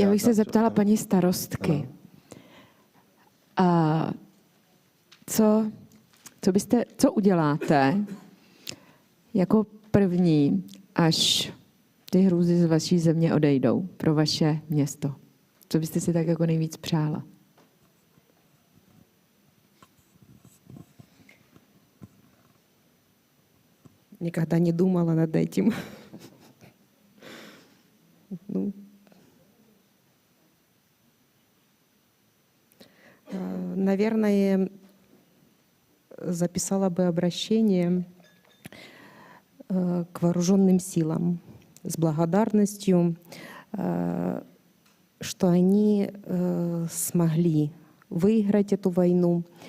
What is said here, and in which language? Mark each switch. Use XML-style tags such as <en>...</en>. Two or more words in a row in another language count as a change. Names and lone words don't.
<cs>Já bych se zeptala paní starostky. Co uděláte jako první, až ty hrůzy z vaší země odejdou pro vaše město? Co byste si tak jako nejvíc přála?</cs> <ru>Никогда не думала над этим. Наверное, записала бы обращение к вооруженным силам с благодарностью, что они смогли выиграть эту войну.</ru>